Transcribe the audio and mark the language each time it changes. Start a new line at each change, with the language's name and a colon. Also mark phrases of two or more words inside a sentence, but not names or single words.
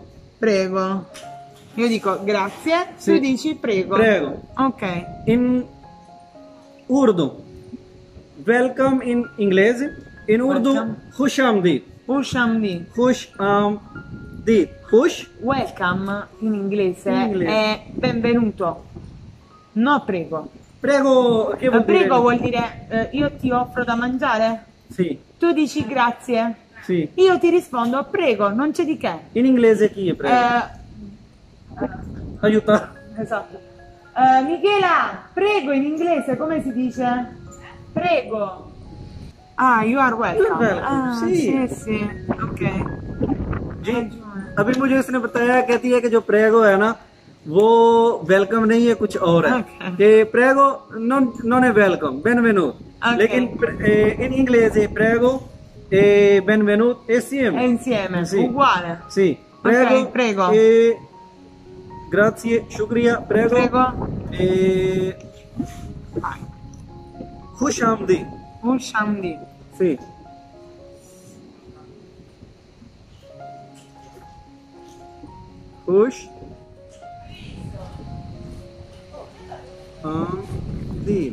Italian: Prego. Io dico grazie, Sì. tu dici prego. Prego. Ok. In Urdu. Welcome in inglese. In Urdu, Welcome.
Urdu: خوش آمدید. Push amdi. خوش آمدید۔ خوش.
Italian: Welcome in inglese In inglese. è benvenuto. No, prego. Prego, che vuol dire? Prego vuol dire io ti offro da mangiare? Sì, Tu dici grazie. sì. Io ti rispondo prego, non c'è di che. In inglese chi è prego? Aiuta. Esatto. Michela, prego in inglese come si dice? Prego.
English: Ah, you are welcome. You are welcome, Ah,
Italian: sì. sì. Ok.
Urdu: جی ابھی مجھے اس نے بتایا، کہتی ہے کہ جو پریگو ہے نا وہ ویلکم نہیں ہے، کچھ اور ہے. Okay. کہ پریگو
Italian: non è welcome, benvenuto. Okay. लेकिन in inglese prego e benvenuto è È insieme. insieme, Sì. uguale. Sì, prego. Ok, prego. E grazie, shukriya, prego. Prego.
Urdu: E خوش آمدید. Push amdi. Sì. خوش آمدید.